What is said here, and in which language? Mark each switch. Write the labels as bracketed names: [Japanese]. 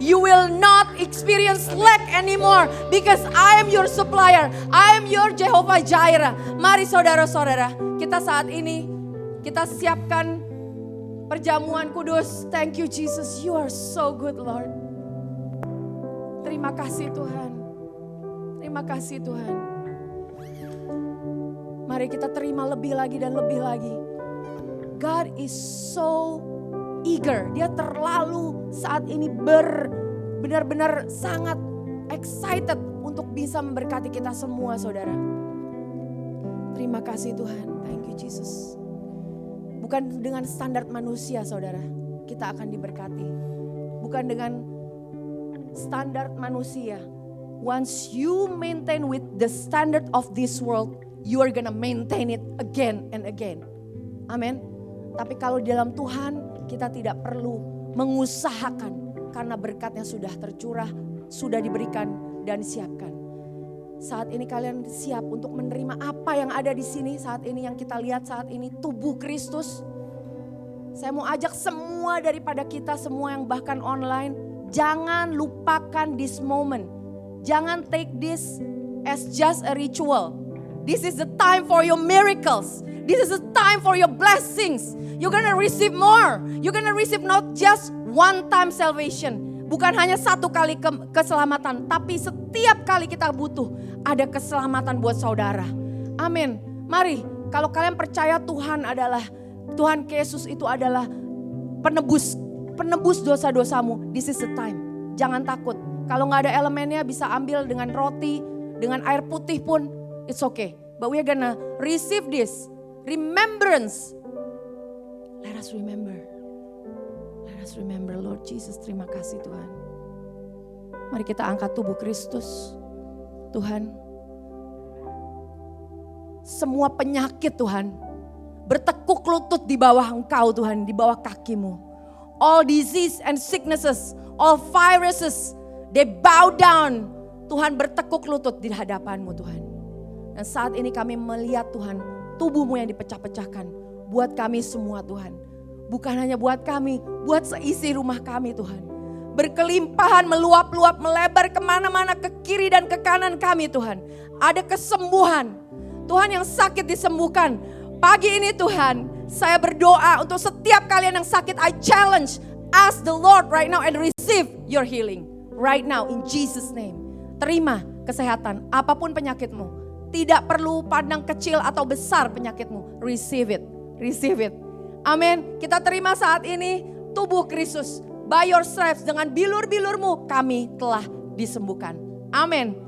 [English] You will not experience lack anymore because I am your supplier. I am your Jehovah Jireh. [Indonesian] Mari saudara-saudara, kita saat ini kita siapkan perjamuan kudus. [English] Thank you Jesus, you are so good Lord. [Indonesian] Terima kasih Tuhan. Terima kasih Tuhan. Mari kita terima lebih lagi dan lebih lagi. [English] God is so eager. [Indonesian] Dia terlalu saat ini benar-benar sangat excited untuk bisa memberkati kita semua saudara. Terima kasih Tuhan. [English] Thank you Jesus. [Indonesian] Bukan dengan standar manusia saudara kita akan diberkati. Bukan dengan standar manusia. [English] Once you maintain with the standard of this world, you are gonna maintain it again and again. [Indonesian] Amin. Tapi kalau di dalam Tuhan kita tidak perlu mengusahakan karena berkatnya sudah tercurah, sudah diberikan dan disiapkan. Saat ini kalian siap untuk menerima apa yang ada di sini saat ini, yang kita lihat saat ini, tubuh Kristus. Saya mau ajak semua daripada kita semua yang bahkan online, jangan lupakan [English] this moment. [Indonesian] Jangan [English] take this as just a ritual. This is the time for your miracles. This is the time for your blessings. You're gonna receive more. You're gonna receive not just one time salvation. [Indonesian] Bukan hanya satu kali keselamatan, tapi setiap kali kita butuh ada keselamatan buat saudara. Amin. Mari, kalau kalian percaya Tuhan Yesus itu adalah penebus dosa-dosamu. [English] This is the time. [Indonesian] Jangan takut. Kalau nggak ada elemennya bisa ambil dengan roti, dengan air putih pun [English] it's okay. But we are gonna receive this remembrance. Let us remember. Let us remember Lord Jesus. [Indonesian] Terima kasih Tuhan. Mari kita angkat tubuh Kristus. Tuhan, semua penyakit Tuhan bertekuk lutut di bawah Engkau Tuhan, di bawah kakimu. [English] All disease and sicknesses, all viruses, they bow down. [Indonesian] Tuhan bertekuk lutut di hadapan-Mu Tuhan. Dan saat ini kami melihat Tuhan, tubuh-Mu yang dipecah-pecahkan. Buat kami semua Tuhan. Bukan hanya buat kami, buat seisi rumah kami Tuhan. Berkelimpahan, meluap-luap, melebar kemana-mana, ke kiri dan ke kanan kami Tuhan. Ada kesembuhan. Tuhan yang sakit disembuhkan. Pagi ini Tuhan, saya berdoa untuk setiap kalian yang sakit. [English] I challenge, ask the Lord right now and receive your healing. Right now in Jesus name. [Indonesian] Terima kesehatan apapun penyakitmu. Tidak perlu pandang kecil atau besar penyakitmu. [English] Receive it. Receive it. [Indonesian] Amin. Kita terima saat ini tubuh Kristus. [English] By your stripes, [Indonesian] dengan bilur-bilurmu kami telah disembuhkan. Amin.